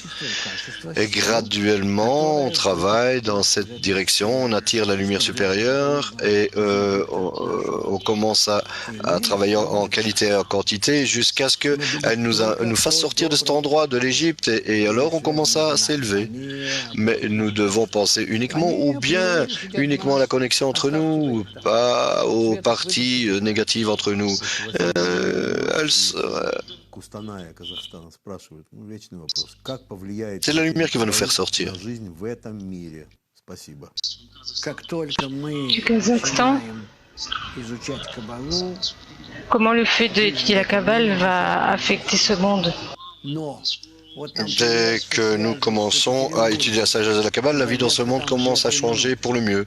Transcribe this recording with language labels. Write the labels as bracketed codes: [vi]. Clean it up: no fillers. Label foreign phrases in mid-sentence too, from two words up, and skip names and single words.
[fr] Et graduellement, on travaille dans cette direction, on attire la lumière supérieure et on commence à travailler en qualité et en quantité jusqu'à ce qu'elle nous fasse sortir de cet endroit de l'Égypte. Et alors, on commence à s'élever. Mais nous devons penser uniquement ou bien uniquement à la connexion entre nous, pas aux parties négatives entre nous. [ru] Кустаная Казахстана спрашивает, вечный вопрос, как повлияет [fr] C'est la lumière qui va nous faire sortir. [ru] на жизнь в этом мире? Спасибо. [fr] Du Kazakhstan, comment le fait d'étudier la Kabbale va affecter ce monde? Dès que nous commençons à étudier la sagesse de la Kabbale, la vie dans ce monde commence à changer pour le mieux.